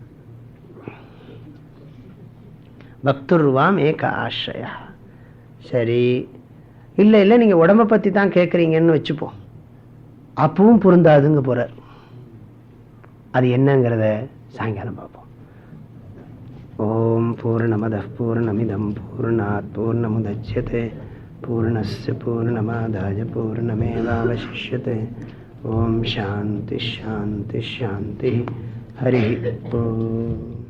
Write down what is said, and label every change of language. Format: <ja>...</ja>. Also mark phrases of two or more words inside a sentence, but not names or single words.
<sa>भक्तुर्वाम् एक आश्रया.</sa> <ta>சரி, இல்லை இல்லை நீங்க உடம்பை பத்தி தான் கேட்குறீங்கன்னு வச்சுப்போம். அப்பவும் பொருந்தாதுங்க போறார். அது என்னங்கிறத சாயங்காலம் பார்ப்போம்.</ta> <sa>ओं पूर्णमद पूर्णमिदम् पूर्णात् पूर्णमुदच्यते पूर्णस्य पूर्णमादाय पूर्णमेवावशिष्यते. ओं शान्ति शान्ति शान्ति. हरि ओं.</sa>